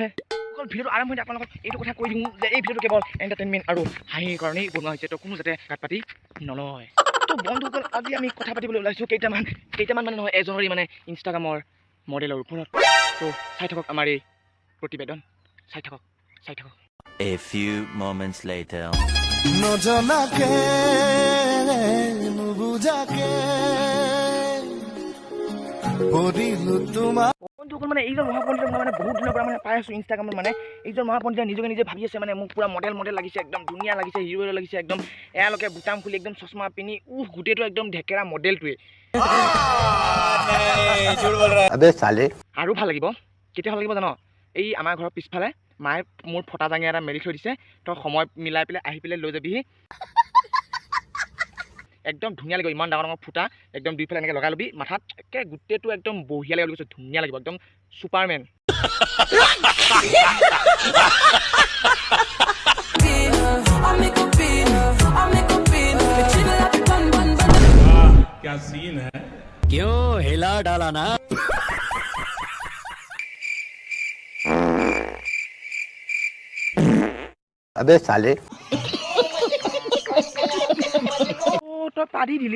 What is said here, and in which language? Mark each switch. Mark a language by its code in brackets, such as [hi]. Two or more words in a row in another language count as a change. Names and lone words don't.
[as] অকল ভিডিঅ'টো আৰম্ভ হৈ আপোনালোকক এইটো কথা কৈ দিওঁ যে এই ভিডিঅ'টো কেৱল এণ্টাৰটেইনমেণ্ট আৰু হাঁহিৰ কাৰণেই বনোৱা হৈছে, তো কোনো যাতে গাত পাতি নলয়। তো বন্ধুসকল, আজি আমি কথা পাতিবলৈ ওলাইছোঁ কেইটামান মানে নহয়, এজনৰে মানে ইনষ্টাগ্ৰামৰ মডেলৰ ওপৰত। তো চাই থাকক আমাৰ এই প্ৰতিবেদন, চাই থাকক। [en] A few moments later. [as] নজনাকে নুবুজাকে পঢ়িলো তোমাৰ। বন্ধুসকল, মানে এইজন মহাপণ্ডিতক মই মানে বহুত দিনৰ পৰা মানে পাই আছোঁ ইনষ্টাগ্ৰামত। মানে এইজন মহাপণ্ডিতে নিজে ভাবি আছে মানে মোক পুৰা মডেল লাগিছে, একদম ধুনীয়া লাগিছে, হিৰ' লাগিছে একদম। এয়ালৈকে বুটাম খুলি একদম চশমা পিন্ধি গোটেইটো একদম ঢেকেৰা মডেলটোৱে। আৰু ভাল লাগিব, কেতিয়া ভাল লাগিব জানো? এই আমাৰ ঘৰৰ পিছফালে মায়ে মোৰ ফটা জাঙি এটা মেলি থৈ দিছে, তই সময় মিলাই পেলাই আহি পেলাই লৈ যাবিহি। একদম ধুনীয়া লাগিব, ইমান ডাঙৰ ফুটা একদম দুইফালে এনেকৈ লগাই ল'বি মাথাত, একে গোটেইটো একদম বঢ়িয়া লাগিব, কৈছোঁ ধুনীয়া লাগিব, একদম ছুপাৰমেন। [hi] क्या सीन है? क्यों हिला डाला ना? अबे साले [as] তই পাৰি দিলি।